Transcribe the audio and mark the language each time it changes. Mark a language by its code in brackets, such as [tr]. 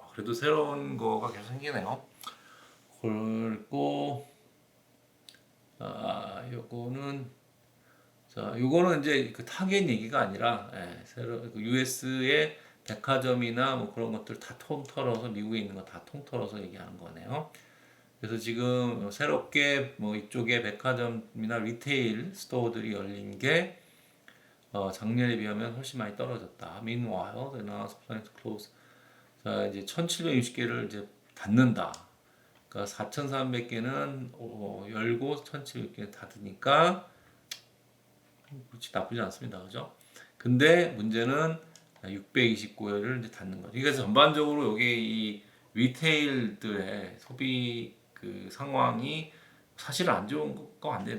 [ko] 그래도 새로운 거가 계속 생기네요. 그리고 요거는 요거는 이제 그 타겟 얘기가 아니라 새로 그 US의 백화점이나 뭐 그런 것들 다 통틀어서 미국에 있는 거 다 통틀어서 얘기하는 거네요. 그래서 지금 새롭게 뭐 이쪽에 백화점이나 리테일 스토어들이 열린 게 작년에 비하면 훨씬 많이 떨어졌다. [en] Meanwhile, the announced plan to close. [ko] 자, 이제 1,760개를 이제 닫는다. 그러니까 4,300개는 열고 1,700개 닫으니까 그렇지 나쁘지 않습니다. 그죠? 근데 문제는 629회를 이제 닫는 거죠. 그래서 전반적으로 여기 이 리테일들의 소비 그 상황이 사실 안 좋은 거 같네요.